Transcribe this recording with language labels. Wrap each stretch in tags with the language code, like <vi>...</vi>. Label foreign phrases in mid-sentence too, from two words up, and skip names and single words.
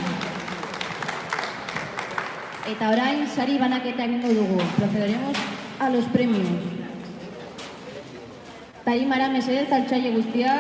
<eu>Eta orain sari banaketa egingo dugu.</eu> <es>Procederemos a los premios.</es> <eu>Tarimara mesedez, altxaile guztiak.</eu>